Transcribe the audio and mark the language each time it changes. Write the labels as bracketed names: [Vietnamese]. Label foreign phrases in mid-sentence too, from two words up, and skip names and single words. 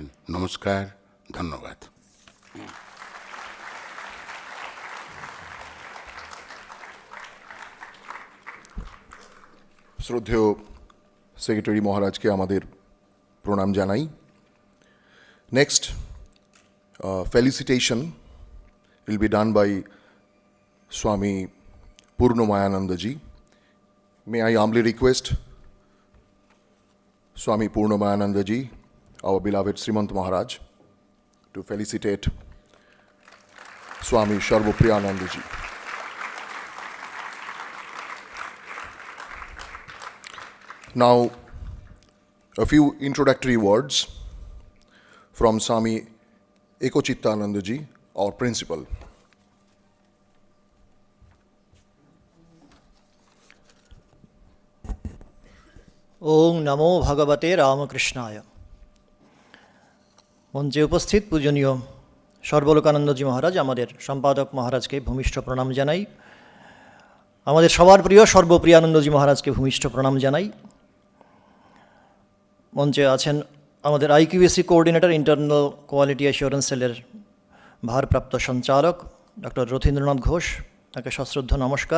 [Bangla] নমস্কার, ধন্যবাদ। শ্রদ্ধেয় সেক্রেটারি মহারাজকে আমাদের প্রণাম জানাই। [English] নেক্সট Felicitation will be done by Swami Purnamayanandaji. May I humbly request Swami Purnamayanandaji, our beloved Srimant Maharaj, to felicitate Swami Sarvapriyanandaji. Now, a few introductory words from Swami Ekochittanandaji, our principal. [Sanskrit] ওং নমো ভগবতে রামকৃষ্ণায়। [Bangla] মঞ্চে উপস্থিত পূজনীয় সর্বলোকানন্দজি মহারাজ, আমাদের সম্পাদক মহারাজকে ভূমিষ্ঠ প্রণাম জানাই। আমাদের সবার প্রিয় সর্বপ্রিয়ানন্দজি মহারাজকে ভূমিষ্ঠ প্রণাম জানাই। মঞ্চে আছেন আমাদের [English] IQAC coordinator, internal quality assurance [Bangla] সেলের ভারপ্রাপ্ত সঞ্চালক ডক্টর রথীন্দ্রনাথ ঘোষ, তাকে সশ্রদ্ধ নমস্কার।